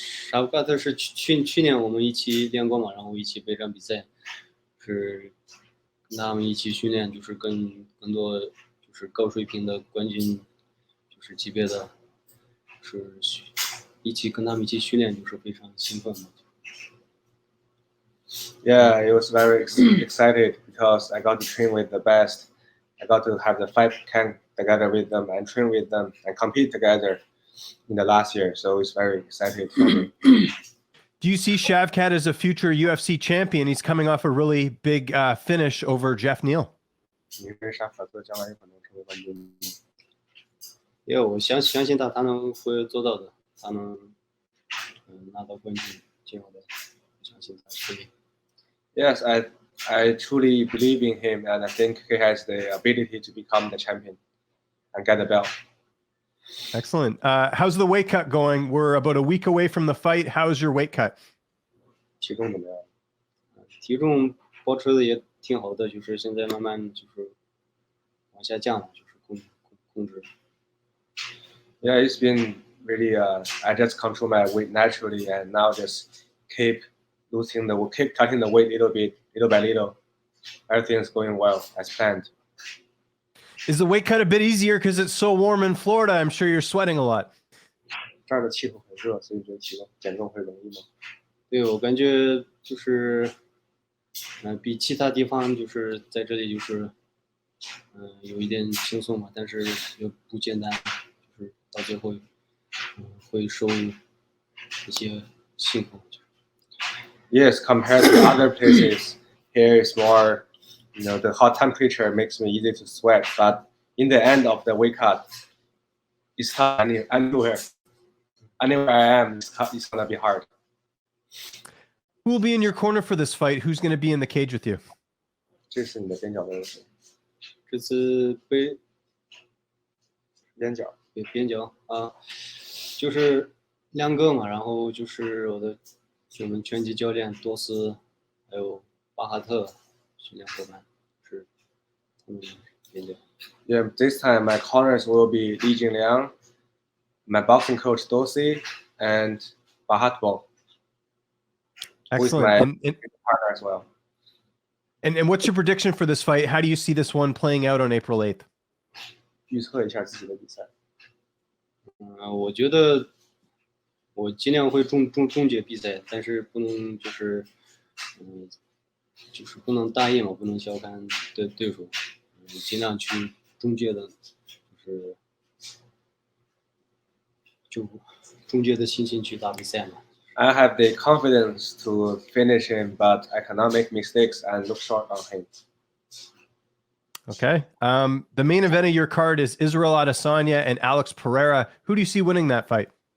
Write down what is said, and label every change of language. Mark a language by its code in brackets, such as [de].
[zh] 沙夫卡特是去年我们一起练过嘛，然后一起备战比赛，是跟他们一起训练，就是跟更多就是高水平的冠军，就是级别的，是一起跟他们一起训练，就是非常兴奋嘛。 [en] Yeah, it was very excited because I got to train with the best. I got to have the fight camp together with them and train with them and compete together in the last year. So it's very excited for me. Do you see Shavkat as a future UFC champion? He's coming off a really big finish over Jeff Neal. [zh] 你认为沙夫卡特将来有可能成为冠军吗？因为我相信他能会做到的，他能拿到冠军，今后的，我相信他可以。 [en] Yes, I truly believe in him, and I think he has the ability to become the champion and get the belt. Excellent. How's the weight cut going? We're about a week away from the fight. How's your weight cut? [zh] 体重怎么样？体重保持的也挺好的，就是现在慢慢就是往下降了，就是控制。 [en] Yeah, it's been really. I just control my weight naturally, and now just keep cutting the weight little by little. Everything's going well as planned. Is the weight cut a bit easier because it's so warm in Florida? I'm sure you're sweating a lot. [zh] 这儿的气候很热，所以觉得减重会容易吗？对，我感觉就是，比其他地方就是在这里就是，有一点轻松嘛，但是也不简单，就是到最后，会受一些辛苦。 [en] Yes, compared to other places, here is more, the hot temperature makes me easy to sweat. But in the end of the weight cut, it's tough anywhere. Anywhere I am, it's gonna be hard. Who will be in your corner for this fight? Who's going to be in the cage with you? [zh] 这是你的边角都有谁？这次边角。边角就是2个嘛，然后就是我们拳击教练多斯，还有巴哈特训练伙伴是他们边角。 [en] Yeah, this time my corners will be Li Jingliang, my boxing coach Dosi, and Bahatbo. Excellent. And partner as well. And what's your prediction for this fight? How do you see this one playing out on April 8th? [zh] 预测一下自己的比赛。我觉得我尽量会终结比赛，但是不能就是不能大意嘛，不能小看对手，尽量去终结的，就终结的心情去打比赛嘛。 [en] I have the confidence to finish him, but I cannot make mistakes and look short on him. Okay. The main event of your card is Israel Adesanya and Alex Pereira. Who do you see winning that fight?